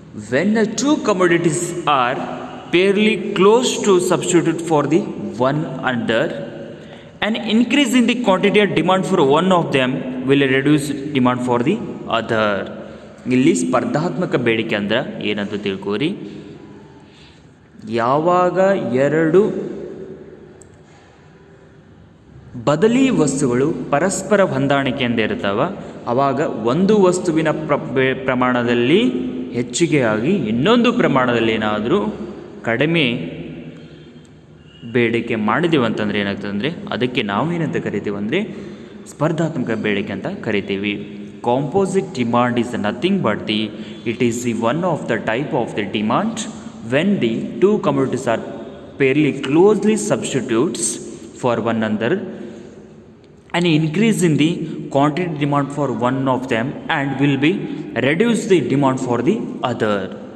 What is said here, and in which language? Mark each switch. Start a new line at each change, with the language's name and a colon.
English: When the two commodities are fairly close to substitute for the one another, an increase in the quantity of demand for one of them will reduce demand for the other.
Kannada: ಇಲ್ಲಿ ಸ್ಪರ್ಧಾತ್ಮಕ ಬೇಡಿಕೆ ಅಂದ್ರೆ ಏನಂತ ತಿಳ್ಕೋರಿ. ಯಾವಾಗ ಎರಡು ಬದಲಿ ವಸ್ತುಗಳು ಪರಸ್ಪರ ಹೊಂದಾಣಿಕೆಯಿಂದ ಇರ್ತಾವ, ಆವಾಗ ಒಂದು ವಸ್ತುವಿನ ಪ್ರಮಾಣದಲ್ಲಿ ಹೆಚ್ಚಿಗೆಯಾಗಿ ಇನ್ನೊಂದು ಪ್ರಮಾಣದಲ್ಲಿ ಏನಾದರೂ ಕಡಿಮೆ ಬೇಡಿಕೆ ಮಾಡಿದೆವು ಅಂತಂದರೆ ಏನಾಗ್ತದೆ ಅಂದರೆ ಅದಕ್ಕೆ ನಾವೇನಂತ ಕರಿತೀವಿ ಅಂದರೆ ಸ್ಪರ್ಧಾತ್ಮಕ ಬೇಡಿಕೆ ಅಂತ ಕರಿತೀವಿ.
English: Composite demand is nothing but it is the one of the type of the demand when the two communities are fairly closely substitutes for one another and increase in the quantity demand for one of them and will be reduce the demand for the other.